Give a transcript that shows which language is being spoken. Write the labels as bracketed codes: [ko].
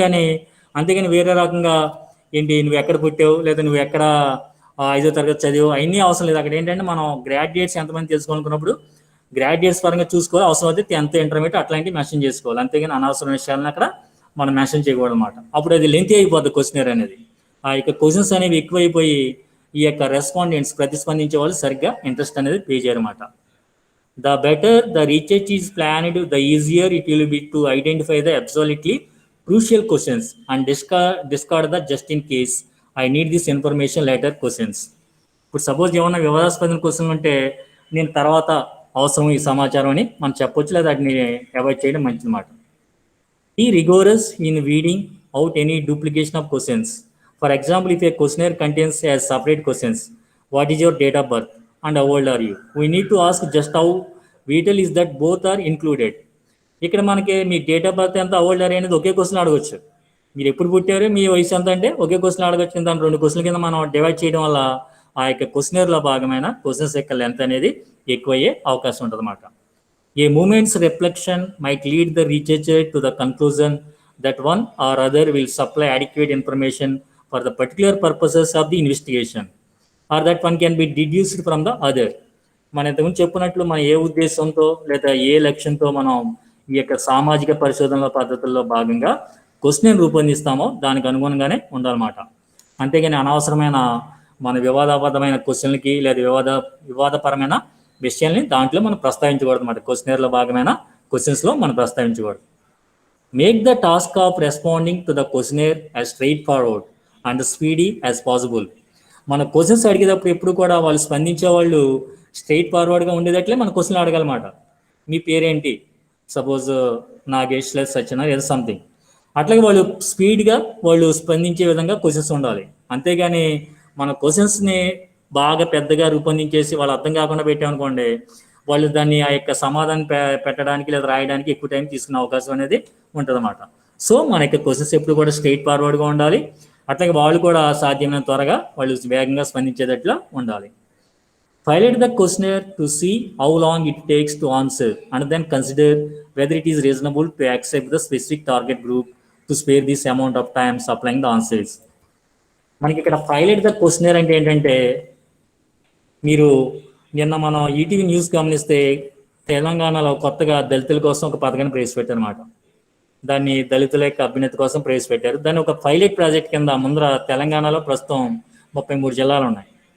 [te] కానీ అంతేగాని వేరే రకంగా నువ్వు ఎక్కడ పుట్టావు లేదా నువ్వు ఎక్కడ 5వ తరగతి చదివావు అవన్నీ అవసరం లేదు. అక్కడ ఏంటంటే మనం గ్రాడ్యుయేట్స్ ఎంతమంది తెలుసుకోవాలనుకున్నప్పుడు గ్రాడ్యుయేట్స్ పరంగా చూసుకోవాలి, అవసరం అయితే 10th ఇంటర్మీడియట్ అట్లాంటివి మెన్షన్ చేసుకోవాలి. అంతేగాని అనవసరం విషయాలను అక్కడ మనం మెన్షన్ చేయకూడదు అనమాట. అప్పుడు అది లెంతీ అయిపోద్ది క్వశ్చనర్ అనేది. ఆ యొక్క క్వశ్చన్స్ అనేవి ఎక్కువైపోయి ఈ యొక్క రెస్పాండెంట్స్ ప్రతిస్పందించే వాళ్ళు సరిగ్గా ఇంట్రెస్ట్ అనేది pay చేయరన్నమాట. [en] The better the research is planned, the easier it will be to identify the absolutely crucial questions and discard the just in case I need this information later questions. [te] ఇప్పుడు suppose ఏమన్నా వివాదాస్పద question ఉంటే నేను తర్వాత అవసరం ఈ సమాచారం అని మనం చెప్పొచ్చు, లేదా వాటిని అవాయిడ్ చేయడం మంచిది మాట. [en] Be rigorous in weeding out any duplication of questions. For example, if a questionnaire contains a separate questions, what is your date of birth and how old are you? We need to ask just how vital is that both are included. [te] ఇక్కడ మనకి మీ date of birth ఎంత, old are అనేది ఒకే question అడగొచ్చు. మీరు ఎప్పుడు పుట్టారు, మీ వయసు ఎంత అంటే ఒకే క్వశ్చన్ అడగొచ్చు. దాని 2 క్వశ్చన్ కింద మనం డివైడ్ చేయడం వల్ల ఆ యొక్క క్వశ్చనర్లో భాగమైన క్వశ్చన్స్ యొక్క లెంత్ అనేది ఎక్కువయ్యే అవకాశం ఉంటుంది అన్నమాట. [en] A moment's reflection might lead the researcher to the conclusion that one or other will supply adequate information for the particular purposes of the investigation, or that one can be deduced from the other. [te] మన ఇంతకుముందు చెప్పినట్లు మనం ఏ ఉద్దేశంతో లేదా ఏ లక్ష్యంతో మనం ఈ యొక్క సామాజిక పరిశోధనల పద్ధతుల్లో భాగంగా క్వశ్చన్ రూపొందిస్తామో దానికి అనుగుణంగానే ఉండాలన్నమాట. అంతేగాని అనవసరమైన మన వివాదాస్పదమైన క్వశ్చన్లకి లేదా వివాదపరమైన విషయాల్ని దాంట్లో మనం ప్రస్తావించకూడదు అన్నమాట. క్వశ్చనర్లో భాగమైన క్వశ్చన్స్లో మనం ప్రస్తావించకూడదు. [en] Make the task of responding to the questioner as straightforward and speedy as possible. [te] మన క్వశ్చన్స్ అడిగేటప్పుడు ఎప్పుడు కూడా వాళ్ళు స్పందించే వాళ్ళు స్ట్రైట్ ఫార్వర్డ్గా ఉండేటట్లే మన క్వశ్చన్లు అడగాలన్నమాట. మీ పేరేంటి, సపోజ్ నాగేష్ లేదా సత్యనారాయణ లేదా సంథింగ్, అట్లాగే వాళ్ళు స్పీడ్గా వాళ్ళు స్పందించే విధంగా క్వశ్చన్స్ ఉండాలి. అంతేగాని మన క్వశ్చన్స్ని బాగా పెద్దగా రూపొందించేసి వాళ్ళు అర్థం కాకుండా పెట్టామనుకోండి, వాళ్ళు దాన్ని ఆ యొక్క సమాధానం పెట్టడానికి లేదా రాయడానికి ఎక్కువ టైం తీసుకునే అవకాశం అనేది ఉంటుంది అన్నమాట. సో మన యొక్క క్వశ్చన్స్ ఎప్పుడు కూడా స్ట్రైట్ ఫార్వర్డ్గా ఉండాలి. అట్లాగే వాళ్ళు కూడా సాధ్యమైన త్వరగా వాళ్ళు వేగంగా స్పందించేటట్లు ఉండాలి. [en] Pilot the questionnaire to see how long it takes to answer and then consider whether it is reasonable to accept the specific target group to spare this amount of time supplying the answers. [te] మనకి ఇక్కడ pilot the questionnaire అంటే ఏంటంటే, మీరు నిన్న మనం ETV news గమనిస్తే తెలంగాణలో కొత్తగా దళితుల కోసం ఒక పథకాన్ని ప్రవేశపెట్టారు అనమాట. దాన్ని దళితుల యొక్క అభ్యున్నతి కోసం ప్రవేశపెట్టారు. దాన్ని ఒక పైలట్ ప్రాజెక్ట్ కింద ముందర తెలంగాణలో ప్రస్తుతం 33 జిల్లాలు ఉన్నాయి.